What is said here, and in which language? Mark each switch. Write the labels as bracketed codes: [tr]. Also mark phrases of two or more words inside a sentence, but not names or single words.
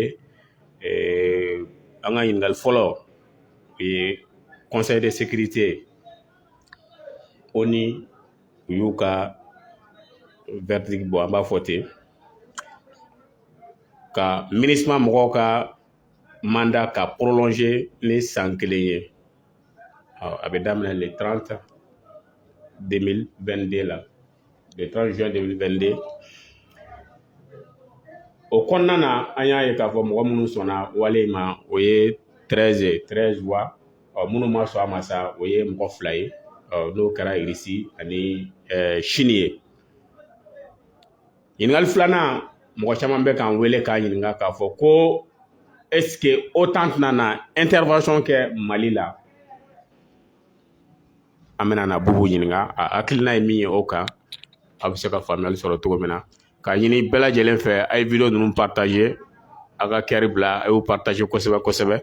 [bm] An ka ɲininkali fɔlɔ o ye [fr] conseil de sécurité ONU [bm] u y'u ka verdict bɔ an b'a fɔ ten ka MINUSMA mɔgɔw ka mandat ka prolonger ni san 1 ye. A bɛ daminɛ le 30 2022 la [fr] le 30 juin 2022 [bm] o kɔnɔna na an y'a ye k'a fɔ mɔgɔ minnu sɔnna wale ma o ye 13 wa minnu ma sɔn a ma sa o ye mɔgɔ 2 ye n'o kɛra Irisi ani Chine ye. Ɲininkali filanan mɔgɔ caman bɛ k'an wele k'an ɲininka k'a fɔ ko [fr] est-ce que OTAN [bm] tɛna na intervention kɛ Mali la. An bɛna na Bubu ɲininka a hakilina ye min ye o kan a bɛ se ka faamuyali sɔrɔ cogo min na. K'a ɲini bɛɛ lajɛlen fɛ a ye video ninnu partager a ka kɛri bila a y'u partager kosɛbɛ kosɛbɛ.